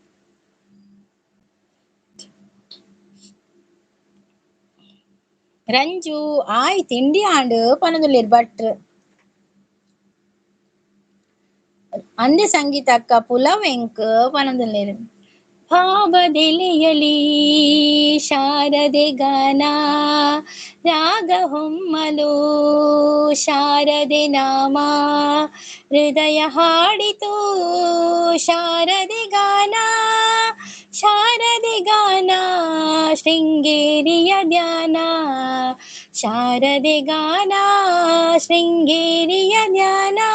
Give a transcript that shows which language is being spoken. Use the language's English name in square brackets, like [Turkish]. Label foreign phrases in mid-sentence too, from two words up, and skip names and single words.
[Tulu] ರಂಜು ಆಯ್ತು ಇಂಡಿ ಆಂಡ್ ಪನೊಂದುಲ್ಲೇರು ಭಟ್ರು ಅಂದೆ ಸಂಗೀತ ಅಕ್ಕ ಪುಲವ್ ಎಂಕ್ ಪನೊಂದುಲ್ಲೇರು. [Kannada] ಭಾವದೆಲೆಯಲಿ ಶಾರದೆ ಗಾನ ರಾಗ ಹೊಮ್ಮಲು ಶಾರದೆ ನಾಮ ಹೃದಯ ಹಾಡಿತು ಶಾರದೆ ಗಾನ ಶೃಂಗೇರಿಯ ಧ್ಯಾನ ಶಾರದೆ ಗಾನ ಶೃಂಗೇರಿಯ ಧ್ಯಾನ.